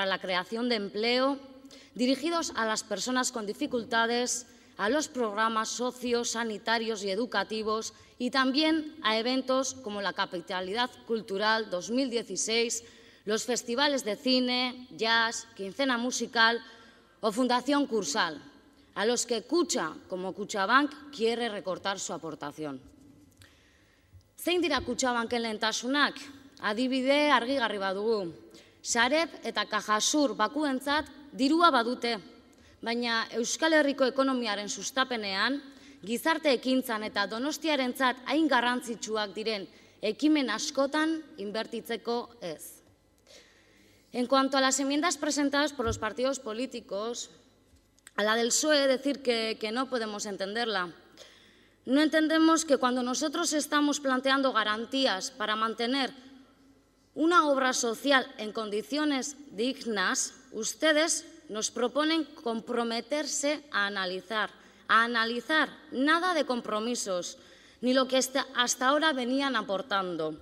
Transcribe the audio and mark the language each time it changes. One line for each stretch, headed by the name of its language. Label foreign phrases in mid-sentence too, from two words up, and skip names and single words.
Spanish: la creación de empleo, dirigidos a las personas con dificultades, a los programas sociosanitarios y educativos y también a eventos como la Capitalidad Cultural 2016, los festivales de cine, jazz, quincena musical o Fundación Cursal, a los que Kutxa, como Kutxabank, quiere recortar su aportación.
Basque: Zein dira Kutxabanken lehentasunak? Adibide argigarri badugu. Sareb eta Kajasur bakuentzat dirua badute, baina Euskal Herriko ekonomiaren sustapenean, gizarte ekintzan eta Donostiarentzat hain garrantzitsuak diren ekimen askotan inbertitzeko ez.
Spanish: En cuanto a las enmiendas presentadas por los partidos políticos, a la del PSOE decir que no podemos entenderla. No entendemos que cuando nosotros estamos planteando garantías para mantener una obra social en condiciones dignas, ustedes nos proponen comprometerse a analizar, nada de compromisos, ni lo que hasta ahora venían aportando.